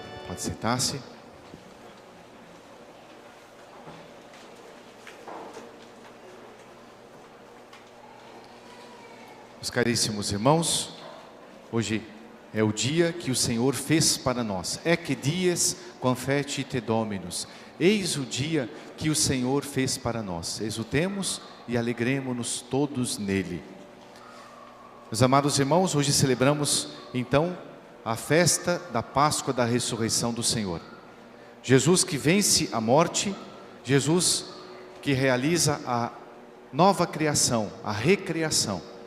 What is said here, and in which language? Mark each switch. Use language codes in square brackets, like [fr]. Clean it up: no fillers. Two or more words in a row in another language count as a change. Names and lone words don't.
[pt] Pode sentar-se. Meus caríssimos irmãos, hoje é o dia que o Senhor fez para nós. [la] Ecce dies confecite Dominus. [pt] Eis o dia que o Senhor fez para nós. Exultemos e alegremo-nos todos nele. Meus amados irmãos, hoje celebramos então a festa da Páscoa da ressurreição do Senhor. Jesus que vence a morte, Jesus que realiza a nova criação, a recriação.